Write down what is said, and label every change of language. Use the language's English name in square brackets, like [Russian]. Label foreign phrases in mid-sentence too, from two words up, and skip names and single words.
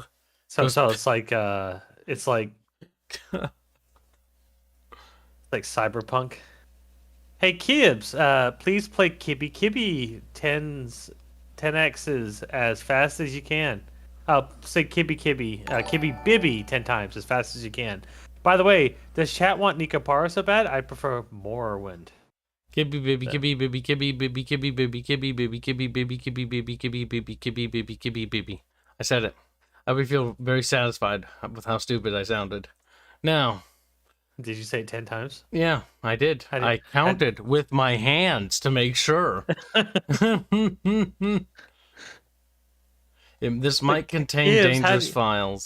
[English] So it's like like Cyberpunk. Hey Kibs, please play Kibby 10x's as fast as you can. Say Kibby Bibby 10 times as fast as you can. By the way, does chat want Nika Para so bad? I prefer Morrowind. Kibby baby, kibby baby, kibby baby, kibby baby, kibby baby, kibby baby, kibby baby, kibby baby, kibby baby, kibby baby. I said it. I would feel very satisfied with how stupid I sounded. Now, did you say it 10 times? Yeah, I did. I counted with my hands to make sure. This might contain dangerous files.